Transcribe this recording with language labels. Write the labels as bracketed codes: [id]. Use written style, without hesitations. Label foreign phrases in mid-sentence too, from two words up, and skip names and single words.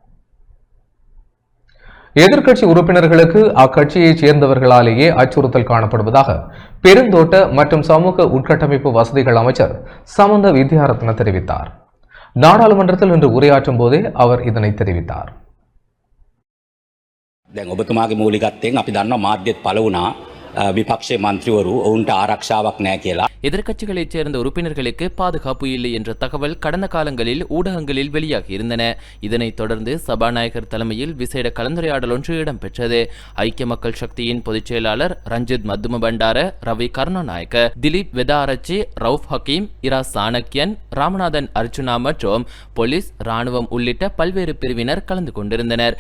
[ta] எதிர்க்கட்சி உறுப்பினர்களுக்கு அக்கட்சியைச் சேர்ந்தவர்களாலேயே அச்சுறுத்தல் காணப்படுவதாக பெருந்தோட்ட மற்றும் சமூக உட்கட்டமைப்பு வசதிகள் அமைச்சர் சமந்த வித்யாரத்ன தெரிவித்தார். நாடாளுமன்றத்தில் இன்று உரையாற்றும் போதே அவர் இதனை தெரிவித்தார். [si] විපක්ෂයේ මන්ත්‍රීවරු ඔවුන්ට ආරක්ෂාවක් නැහැ කියලා. [ta] எதிர்க்கட்சிகளைச் சேர்ந்த உறுப்பினர்களுக்கு பாதுகாப்பு இல்லை என்ற தகவல் கடந்த காலங்களில் ஊடகங்களில் வெளியாகி இருந்தன. இதனைத் தொடர்ந்து சபாநாயகர் தலைமையில் விசேட கலந்துரையாடல் ஒன்று இடம்பெற்றது. ஐக்கிய மக்கள் சக்தியின் பொதுச் செயலாளர் ரஞ்சித் மத்தும பண்டார, ரவி கருணாநாயக்க, திலீப் வெதாரச்சி, ரவுப் ஹக்கீம், இரா சாணக்கியன், ராமநாதன் அர்ச்சுனா மற்றும் போலீஸ், ராணுவம் உள்ளிட்ட பல்வேறு பிரிவினர் கலந்து கொண்டிருந்தனர்.